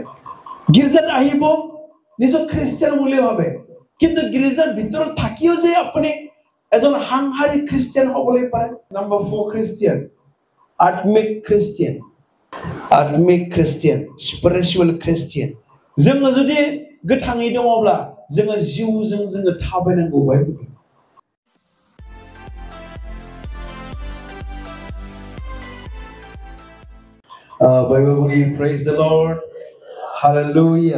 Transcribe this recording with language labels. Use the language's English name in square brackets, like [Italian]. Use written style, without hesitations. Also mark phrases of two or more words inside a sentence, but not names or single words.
[Assamese] গীৰ্জাত আহিব, নিজক খ্ৰীষ্টিয়ান বুলি ভাবে, কিন্তু গীৰ্জাৰ ভিতৰত থাকিও যে আপুনি এজন সাংসাৰিক খ্ৰীষ্টিয়ান হ'বলৈ পাৰে। নাম্বাৰ 4 খ্ৰীষ্টিয়ান আত্মিক খ্ৰীষ্টিয়ান। আত্মিক খ্ৰীষ্টিয়ান, স্পিৰিচুৱেল খ্ৰীষ্টিয়ান। [Bodo] जोङो जुदि गोथाङै दङब्ला जोङो जिउजों जोङो थाबायनांगौ। [English] Bible praise the Lord, hallelujah.